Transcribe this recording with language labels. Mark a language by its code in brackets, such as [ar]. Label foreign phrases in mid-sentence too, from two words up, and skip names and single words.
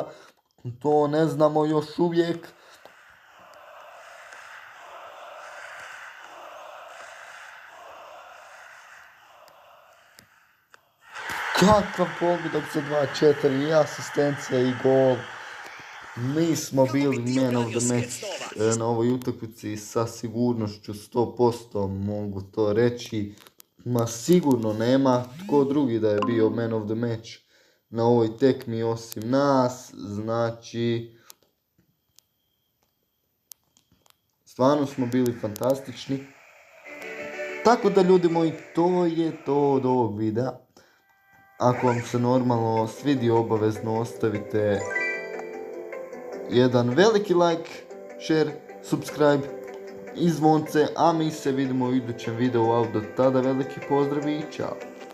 [hr] To ne znamo još uvijek. Kakav pogodak za 2-4 i asistencija i gol. Mi smo bili [en] man of the match. [hr] na ovoj utakmici sa sigurnošću 100% mogu to reći. Ma sigurno nema tko drugi da je bio [en] man of the match [hr] na ovoj tekmi osim nas. Znači, stvarno smo bili fantastični. Tako da ljudi moji, to je to od ovog videa. Ako vam se normalno svidio, obavezno ostavite jedan veliki [en] like, share, subscribe [hr] i zvonce, a mi se vidimo u idućem videu, ali do tada veliki pozdrav i čao.